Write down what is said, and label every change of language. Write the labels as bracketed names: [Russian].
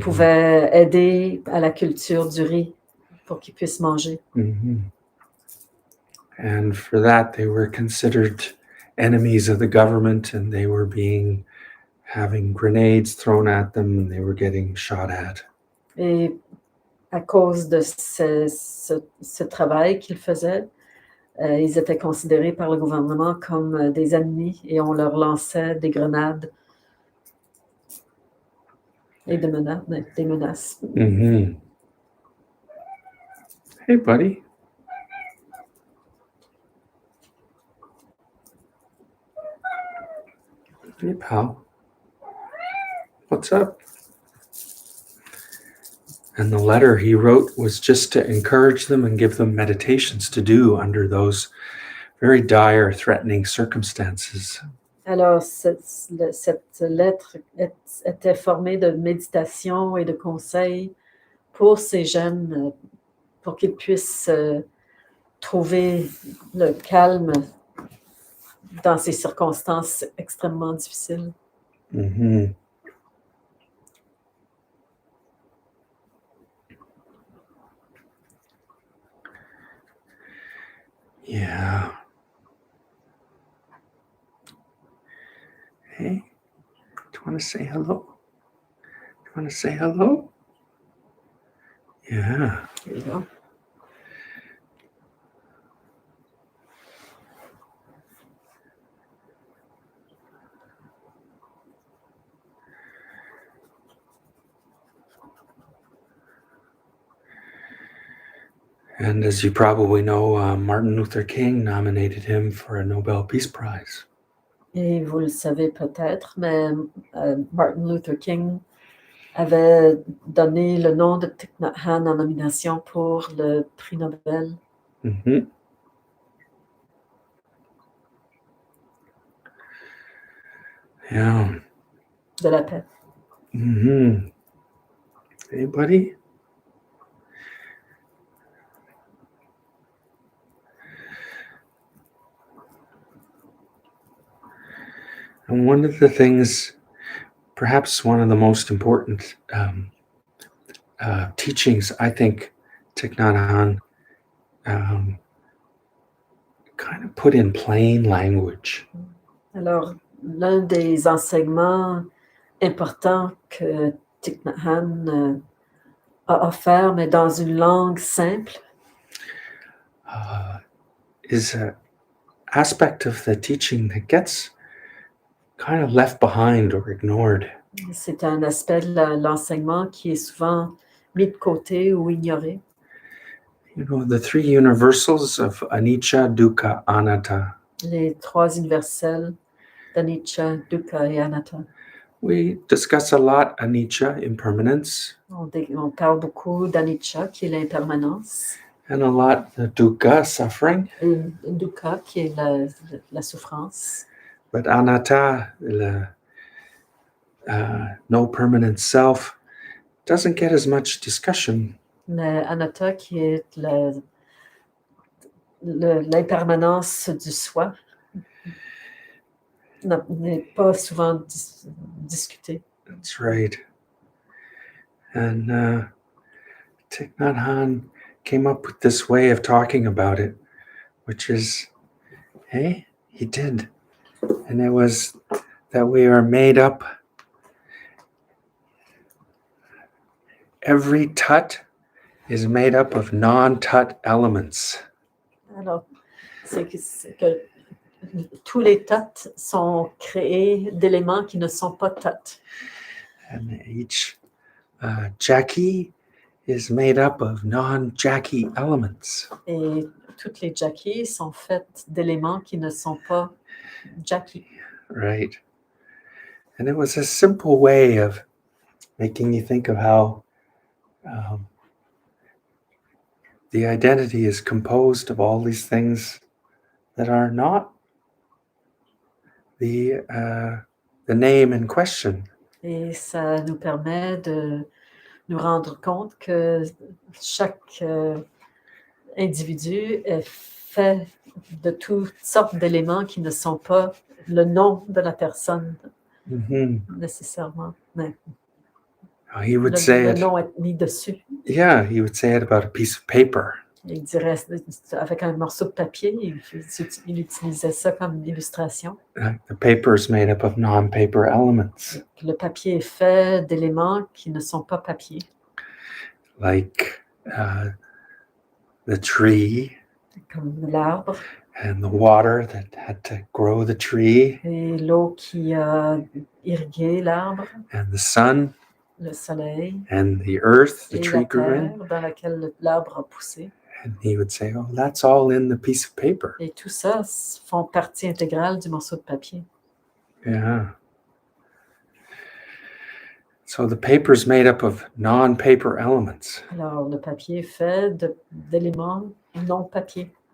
[French] pouvait aider à la culture du riz pour qu'ils puissent manger. Mhm. [English] And for that, they were considered enemies of the government, and they were having grenades thrown at them, and they were getting shot at. [French] Et à cause de ce travail qu'ils faisaient, ils étaient considérés par le gouvernement comme des ennemis et on leur lançait des grenades et des menaces. Mm-hmm. [English] Hey, buddy. Hey, pal. What's up? And the letter he wrote was just to encourage them and give them meditations to do under those very dire, threatening circumstances. [French] Alors, cette lettre était formée de méditation et de conseils pour ces jeunes, pour qu'ils puissent trouver le calme dans ces circonstances extrêmement difficiles. Mm-hmm. Yeah. [English] Hey, do you want to say hello? You want to say hello? Yeah. There you go. And as you probably know, Martin Luther King nominated him for a Nobel Peace Prize. [French] Et vous le savez peut-être, mais Martin Luther King avait donné le nom de Thich Nat Hanh en nomination pour le prix Nobel. Mm-hmm. Yeah. De la paix. [English] Mm-hmm. Hey, buddy. And one of the things, perhaps one of the most important teachings, I think, Thich Nat Hanh kind of put in plain language. [French] Alors, l'un des enseignements importants que Thich Nat Hanh a offert, mais dans une langue simple, [English] Is an aspect of the teaching that gets kind of left behind or ignored. [French] c'est un aspect de l'enseignement qui est souvent mis de côté ou ignoré. [English] You know, the three universals of anicca, dukkha, anatta. [French] Les trois universels d'anicca, dukkha et anatta. [English] We discuss a lot anicca, impermanence, [French] On parle beaucoup d'anicca, qui est l'impermanence, [English] and a lot the dukkha, suffering. [French] et dukkha, qui est la souffrance. [English] But anatta, the no permanent self, doesn't get as much discussion. [French] Mais anatta, qui est l'impermanence du soi, n'est pas souvent discuté. [English] That's right. And Thich Nhat Hanh came up with this way of talking about it, which is, hey, he did. And it was that we are made up. Every tut is made up of non-tut elements. [French] Alors, c'est que tous les tats sont créés d'éléments qui ne sont pas tats. [English] And each Jackie is made up of non-Jackie elements. [French] Et toutes les Jackies sont faites d'éléments qui ne sont pas Jackie. [English] Right. And it was a simple way of making you think of how the identity is composed of all these things that are not the the name in question. [French] Et ça nous permet de nous rendre compte que chaque individu est fait de toutes sortes d'éléments qui ne sont pas le nom de la personne Mhm. nécessairement. Mais [English] He would say [French] le [English] it. [French] nom est mis dessus. [English] Yeah, he would say it about a piece of paper. [French] Il dirait, avec un morceau de papier, il utilisait ça comme illustration. [English] The paper is made up of non-paper elements, [French] Le papier est fait d'éléments qui ne sont pas papier, [English] like the tree [French] comme l'arbre [English] and the water that had to grow the tree, [French] et l'eau qui a irrigué l'arbre, [English] and the sun [French] le soleil [English] and the earth the [French] et [English] tree [French] la [English] grew in. [French] terre dans laquelle l'arbre a poussé. [English] And he would say, oh, that's all in the piece of paper. [French] Et tout ça font partie intégrale du morceau de papier. Yeah. [English] So the paper is made up of non-paper elements. [French] Alors, le papier est fait d'éléments non papier.